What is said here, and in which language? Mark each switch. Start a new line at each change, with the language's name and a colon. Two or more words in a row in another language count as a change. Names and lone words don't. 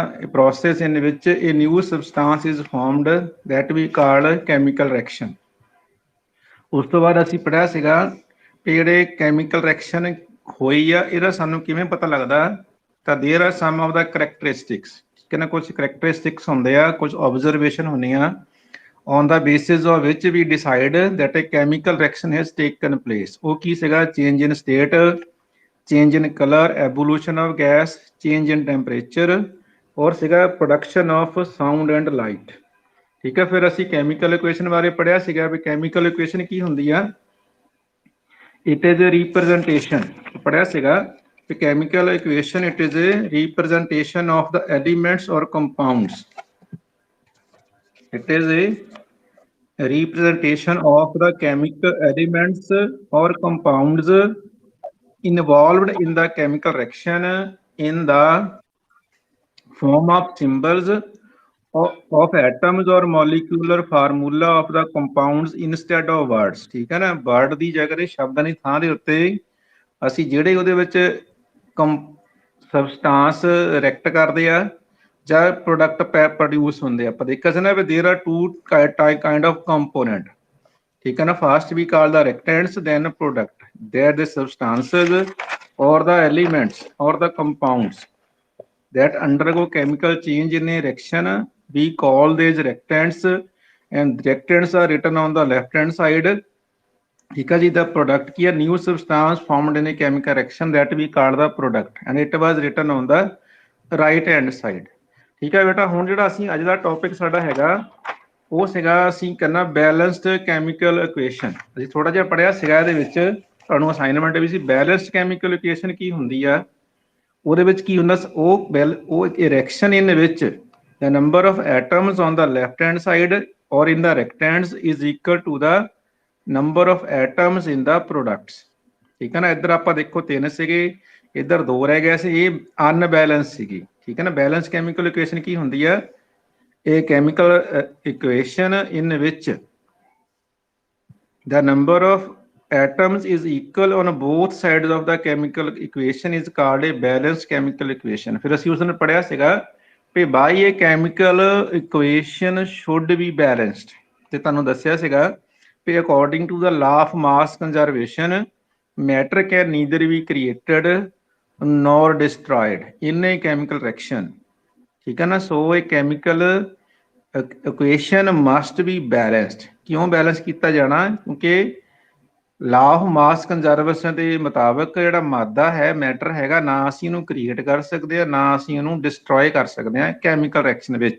English: process in which a new substance is formed that we called chemical reaction.
Punjabi: ਉਸ ਤੋਂ ਬਾਅਦ ਅਸੀਂ ਪੜ੍ਹਿਆ ਸੀਗਾ ਕਿ ਜਿਹੜੇ
English: chemical reaction
Punjabi: ਹੋਈ ਆ ਇਹਦਾ ਸਾਨੂੰ ਕਿਵੇਂ ਪਤਾ ਲੱਗਦਾ, ਤਾਂ
English: there are some of the characteristics,
Punjabi: ਠੀਕ ਹੈ ਨਾ। ਕੁਝ ਕਰੈਕਟਰਿਸਟਿਕਸ ਹੁੰਦੇ ਆ, ਕੁਝ ਆਬਜ਼ਰਵੇਸ਼ਨ ਹੁੰਦੀਆਂ
English: on the basis of which we decide that a chemical reaction has taken place।
Punjabi: ਉਹ ਕੀ ਸੀਗਾ?
English: change in state, change in color, evolution of gas, change in temperature,
Punjabi: ਔਰ ਸੀਗਾ
English: production of sound and light।
Punjabi: ਠੀਕ ਹੈ, ਫਿਰ ਅਸੀਂ
English: chemical equation
Punjabi: ਬਾਰੇ ਪੜ੍ਹਿਆ ਸੀਗਾ ਵੀ
English: chemical equation
Punjabi: ਕੀ ਹੁੰਦੀ ਆ।
English: it is a representation,
Punjabi: ਪੜ੍ਹਿਆ ਸੀਗਾ ਕਿ
English: chemical equation it is a representation of the elements or compounds। it is a representation of the chemical elements or compounds involved in the chemical reaction in the form of symbols of atoms or molecular formula of the compounds instead of words।
Punjabi: ਠੀਕ ਹੈ ਨਾ, ਵਰਡ ਦੀ ਜਗ੍ਹਾ ਤੇ ਸ਼ਬਦਾਂ ਦੀ ਥਾਂ ਦੇ ਉੱਤੇ ਅਸੀਂ ਜਿਹੜੇ ਉਹਦੇ ਵਿੱਚ
English: substance react
Punjabi: ਕਰਦੇ ਆ ਜਾਂ
English: product produce
Punjabi: ਹੁੰਦੇ ਆ। ਆਪਾਂ ਦੇਖਿਆ ਸੀ ਨਾ ਵੀ
English: there are two kind of component,
Punjabi: ਠੀਕ ਹੈ ਨਾ।
English: first we call the reactants, then product, there the substances or the elements or the compounds that undergo chemical change in a reaction, we call these reactants, and reactants are written on the left hand side।
Punjabi: ठीक है जी,
English: the product की new substance formed in a chemical reaction that we call the product, and it was written on the right hand side।
Punjabi: ठीक है बेटा, ਹੁਣ ਜਿਹੜਾ ਅਸੀਂ ਅੱਜ ਦਾ ਟੌਪਿਕ ਸਾਡਾ ਹੈਗਾ ਉਹ ਸੀਗਾ, ਅਸੀਂ ਕਰਨਾ
English: balanced chemical equation.
Punjabi: ਅਸੀਂ ਥੋੜਾ ਜਿਹਾ ਪੜ੍ਹਿਆ ਸੀਗਾ, ਇਹਦੇ ਵਿੱਚ ਤੁਹਾਨੂੰ ਅਸਾਈਨਮੈਂਟ ਵੀ ਸੀ
English: balanced chemical equation
Punjabi: ਕੀ ਹੁੰਦੀ ਆ। ਉਹਦੇ ਵਿੱਚ ਕੀ ਹੁੰਦਾ, ਉਹ ਇੱਕ
English: reaction in which the number of atoms on the left hand side or in the reactants is equal to the number of atoms in the products।
Punjabi: ਠੀਕ ਹੈ ਨਾ। ਇੱਧਰ ਆਪਾਂ ਦੇਖੋ 3 ਸੀਗੇ, ਇੱਧਰ 2 ਰਹਿ ਗਏ ਸੀ, ਇਹ ਅਨਬੈਲੈਂਸ ਸੀਗੀ। ਠੀਕ ਹੈ ਨਾ।
English: balance chemical equation
Punjabi: ਕੀ ਹੁੰਦੀ ਆ?
English: a chemical equation in which the number of atoms is equal on both sides of the chemical equation is called a balanced chemical equation।
Punjabi: ਫਿਰ ਅਸੀਂ ਉਸ ਨੂੰ ਪੜ੍ਹਿਆ ਸੀਗਾ ਕਿ
English: by a chemical equation should be balanced,
Punjabi: ਤੇ ਤੁਹਾਨੂੰ ਦੱਸਿਆ ਸੀਗਾ ਕਿ
English: according to the law of mass conservation matter can neither be created nor destroyed in a chemical reaction।
Punjabi: ਠੀਕ ਹੈ ਨਾ।
English: ਸੋ ਇਹ chemical equation must be balanced.
Punjabi: ਕਿਉਂ ਬੈਲੈਂਸ ਕੀਤਾ ਜਾਣਾ? ਕਿਉਂਕਿ
English: law of mass conservation
Punjabi: ਦੇ ਮੁਤਾਬਕ ਜਿਹੜਾ ਮਾਦਾ ਹੈ, ਮੈਟਰ ਹੈਗਾ, ਨਾ ਅਸੀਂ ਇਹਨੂੰ ਕ੍ਰੀਏਟ ਕਰ ਸਕਦੇ ਆ, ਨਾ ਅਸੀਂ ਇਹਨੂੰ ਡਿਸਟਰੋਏ ਕਰ ਸਕਦੇ ਆ
English: chemical reaction
Punjabi: ਵਿੱਚ।